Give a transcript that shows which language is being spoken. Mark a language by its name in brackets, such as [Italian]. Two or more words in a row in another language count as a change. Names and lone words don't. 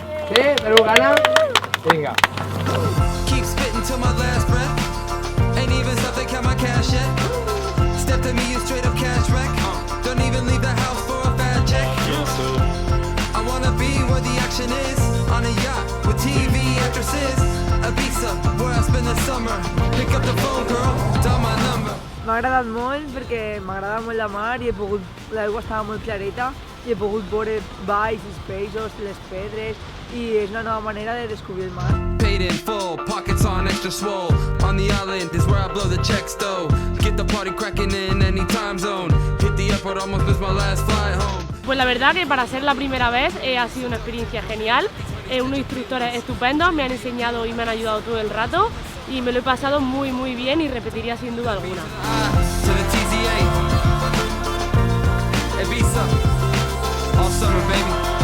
[Catalan] Sí? Teniu gana? Vinga. [English] Keep spitting till my last breath. Ain't even stopped to count my cash yet. Step to me, you straight up cash wreck. Don't even leave the house for a bad check. I wanna be where the action is. On a yacht with TV actresses. Ibiza, where I spend the summer. Pick up the phone, girl, dial my number. [Catalan] M'ha agradat molt perquè m'agrada molt la mar i l'aigua estava molt clareta i he pogut veure valls, els peixos, les pedres, i és una nova manera de descobrir el mar. [English] Paid in full, pockets on extra swole. On the island is where I blow the checks, though. Get the party cracking in any time zone. Hit the airport, almost missed my last flight home. [Spanish] Pues la verdad que para ser la primera vez ha sido una experiencia genial. Unos instructores estupendos, me han enseñado y me han ayudado todo el rato y me lo he pasado muy bien y repetiría sin duda alguna. [English] To the TZA, Ibiza, all summer, baby.